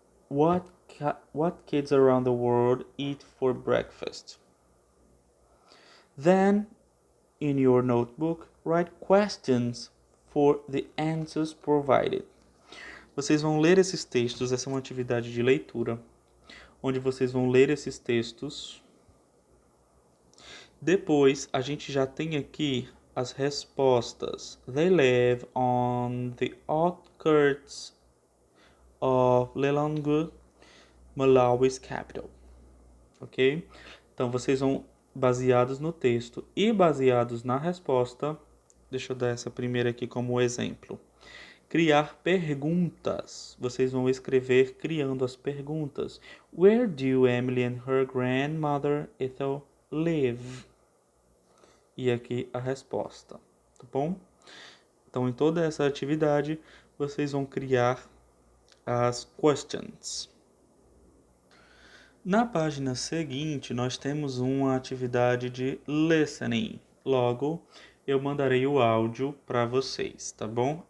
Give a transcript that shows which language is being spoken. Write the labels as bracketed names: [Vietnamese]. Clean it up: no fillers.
[English] What kids around the world eat for breakfast? Then, in your notebook, write questions for the answers provided. [Portuguese] Vocês vão ler esses textos, essa é uma atividade de leitura, onde vocês vão ler esses textos. Depois, a gente já tem aqui as respostas. [English] They live on the outskirts of Lilongwe, Malawi's capital. [Portuguese] Ok? Então, vocês vão, baseados no texto e baseados na resposta, deixa eu dar essa primeira aqui como exemplo. Criar perguntas. Vocês vão escrever criando as perguntas. [English] Where do Emily and her grandmother Ethel live? [Portuguese] E aqui a resposta, tá bom? Então, em toda essa atividade, vocês vão criar as questions. Na página seguinte, nós temos uma atividade de listening. Logo, eu mandarei o áudio para vocês, tá bom?